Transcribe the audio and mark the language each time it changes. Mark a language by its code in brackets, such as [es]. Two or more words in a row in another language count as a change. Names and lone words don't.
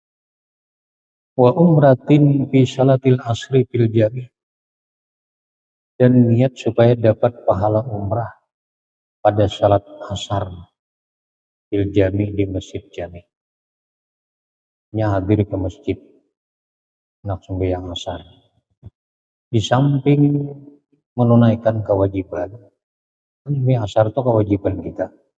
[ar] Wa umratin fi salatil asri fil jami', [id] dan niat supaya dapat pahala umrah pada salat asar [ar] fil jami [id] di masjid jami. [ms] Hadir ke masjid nak sembahyang asar. [id] Di samping menunaikan kewajiban, ini asar itu kewajiban kita.